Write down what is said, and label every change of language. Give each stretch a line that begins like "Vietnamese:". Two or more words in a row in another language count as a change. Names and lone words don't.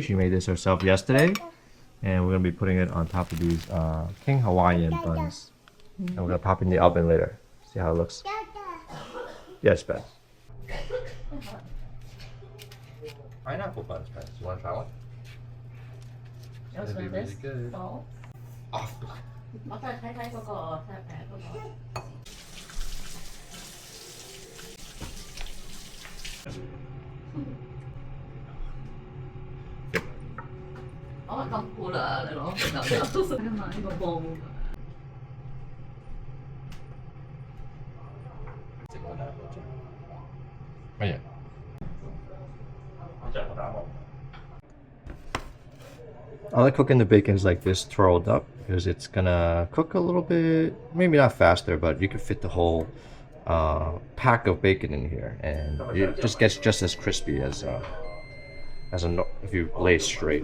English: She made this herself yesterday. And we're gonna be putting it on top of these King Hawaiian buns. And we're gonna pop in the oven later. See how it looks. Yes, Beth. Pineapple buns, Beth. You wanna try one? It's gonna be really good. Oh.
Cantonese: 我再睇睇嗰個睇睇嗰個。我係咁估啦，你攞佢就識買呢個煲。乜嘢？
English: I like cooking the bacons like this twirled up because it's gonna cook a little bit, maybe not faster, but you can fit the whole pack of bacon in here, and it just gets just as crispy as if you lay it straight.